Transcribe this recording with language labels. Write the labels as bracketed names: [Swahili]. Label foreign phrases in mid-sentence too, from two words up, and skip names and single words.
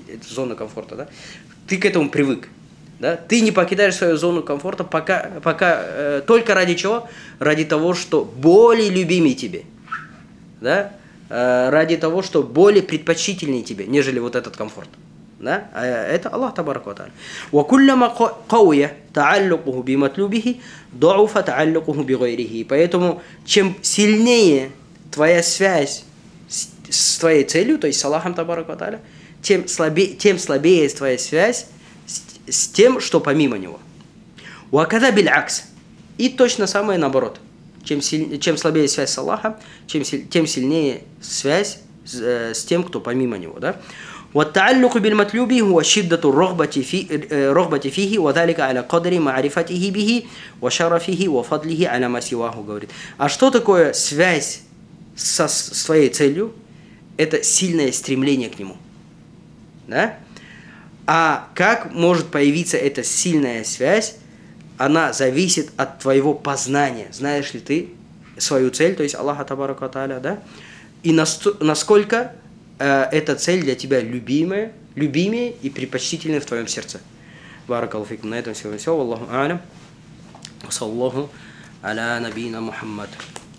[Russian] Это зона комфорта. Да? Ты к этому привык. Да? Ты не покидаешь свою зону комфорта, пока только ради чего? Ради того, что более любимый тебе. Да? Ради того, что более предпочтительнее тебе, нежели вот этот комфорт. Да? [Arabic] Это الله تبارك وتعالى. وَكُلَّمَا قَوْيَ تَعَلُّقُهُ بِمَطْلُوبِهِ ضَعُفَ تَعَلُّقُهُ بِغَيْرِهِ. [Russian] Поэтому, чем сильнее твоя связь с твоей целью, то есть с Аллахом [Arabic] تبارك وتعالى, [Russian] тем слабее твоя связь с тем, что помимо него. [Arabic] وَكَذَا بِالْعَكْسِ. [Russian] И точно самое наоборот. Чем слабее связь с Аллахом, тем сильнее связь с тем, кто помимо него. Да? [Arabic] وَالتَّعَلُّقُ بِالْمَطْلُوبِ هُوَ شِدَّةُ الرَّغْبَةِ فِيهِ وَذَلِكَ عَلَى قَدْرِ مَعْرِفَتِهِ بِهِ وَشَرَفِهِ وَفَضْلِهِ عَلَى مَا سِوَاهُ, [Russian] говорит. А что такое связь с твоей целью? Это сильное стремление к нему. Да? А как может появиться эта сильная связь? Она зависит от твоего познания. Знаешь ли ты свою цель, то есть Аллаха [Arabic] تبارك وتعالى, [Russian] да? И насколько эта цель для тебя любимее и предпочтительная в твоем сердце. [Arabic] بارك الله فيكم. [Russian] На этом сегодня все. [Arabic] الله أعلم. وصلى الله على نبينا محمد.